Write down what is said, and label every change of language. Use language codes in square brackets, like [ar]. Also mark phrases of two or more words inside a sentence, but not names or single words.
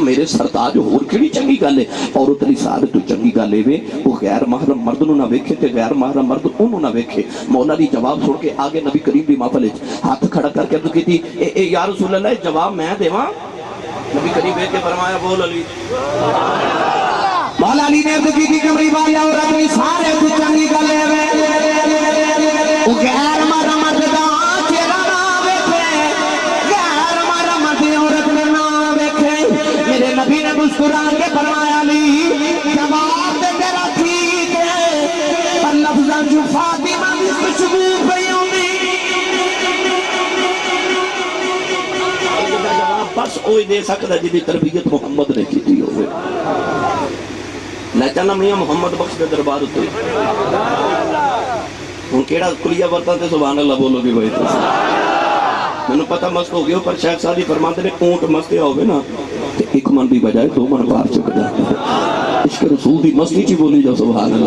[pa] میرے سرتاج ہور کیڑی چنگی گل ہے؟ عورت دی سارے تو چنگی گل ہے وہ غیر محرم مرد نو نہ ویکھے تے غیر محرم مرد اونوں نہ ویکھے۔ مولا دی جواب سن کے آگے نبی کریم دی محفل وچ ہاتھ کھڑا کر کے عرض کیتی اے [ar] یا رسول اللہ [pa] جواب میں دیواں؟ نبی کریم ویکھ کے فرمایا بول علی۔ مولا علی نے عرض کی کمری والا عورت دی سارے تو چنگی گل ہے وہ غیر محرم مرد دا چہرہ نہ ویکھے، غیر محرم مرد عورت نہ ویکھے۔ میرے نبی نے مسکرا کے فرمایا علی جواب تے تیرا ٹھیک ہے پر لفظاں جو فاطمہ دی خوشبو پئی ہوندی جواب بس وہی دے سکدا جدی تربیت محمد نے کیتی ہوئے۔ میں چاہنا میاں محمد بخش کے دربار ہوتے ہوں کیڑا کلیہ برتا تے [ar] سبحان اللہ [pa] بولو گی بھائی میں نے پتہ مست ہو گیا پر شیخ سادی فرماتے نے اونٹ مستے ہوئے نا ایک من بھی بجائے دو من پار چک جائے عشق رسول دی مستی چی بولی جاؤ [ar] سبحان اللہ۔